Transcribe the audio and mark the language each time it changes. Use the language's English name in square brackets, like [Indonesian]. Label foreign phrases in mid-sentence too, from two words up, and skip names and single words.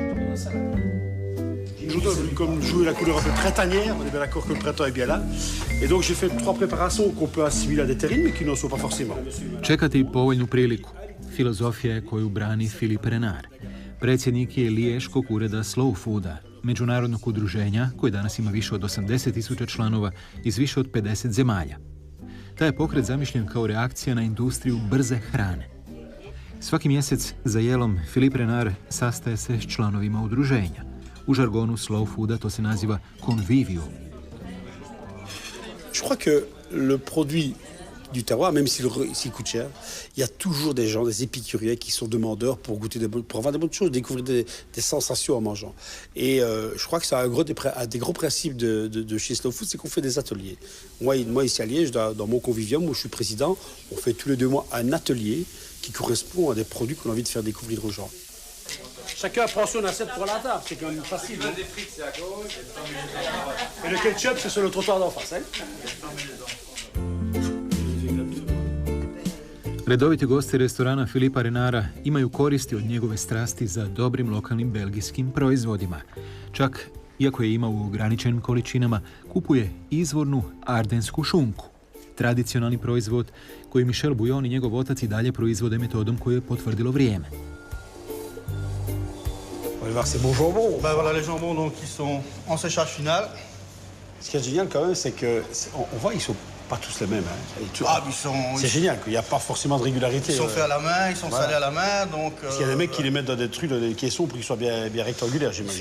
[French] Comme jouer la couleur un peu printanière, on est bien d'accord que le printemps est bien là. Et donc j'ai fait 3 préparations qu'on peut assimiler à des terrines, mais qui n'en sont pas forcément. [Croatian] Čekati povoljnu priliku. Filozofija je koju brani Philippe Renard. Predsjednik je liješkog ureda Slow Fooda, međunarodnog udruženja koje danas ima više od 80.000 članova iz više od 50 zemalja. Taj je pokret zamišljen kao reakcija na industriju brze hrane. Svaki mjesec za jelom Philippe Renard sastaje se s članovima udruženja. U žargonu Slow Fooda to se naziva convivio. [French] Je crois que le produit du terroir, même s'il coûte cher, il y a toujours des gens, des épicuriens qui sont demandeurs pour goûter pour avoir des bonnes choses, découvrir des sensations en mangeant. Et je crois que c'est un des gros principes de chez Slow Food, c'est qu'on fait des ateliers. Moi ici à Liège, dans mon convivium où je suis président, on fait tous les 2 mois un atelier qui correspond à des produits qu'on a envie de faire découvrir aux gens. Chacun prend son assiette pour la table, c'est quand même facile. Le des frites, c'est à gauche. Et le ketchup, c'est sur le trottoir d'en face. Hein? [Croatian] Redoviti gosti restorana Philippa Renara imaju koristi od njegove strasti za dobrim lokalnim belgijskim proizvodima. Čak, iako je ima u ograničenim količinama, kupuje izvornu ardensku šunku. Tradicionalni proizvod koji Michel Bouillon i njegov otac i dalje proizvode metodom koju je potvrdilo vrijeme. [French] On va voir ces beaux jambons. Ben voilà les jambons donc, qui sont en séchage final. Ce qui est génial quand même, c'est qu'on voit ils sont pas tous les mêmes. Hein. C'est génial qu'il n'y a pas forcément de régularité. Ils sont faits à la main, ils sont salés à la main. Donc, parce qu'il y a des mecs qui les mettent dans des trucs, dans des caissons pour qu'ils soient bien rectangulaires, j'imagine.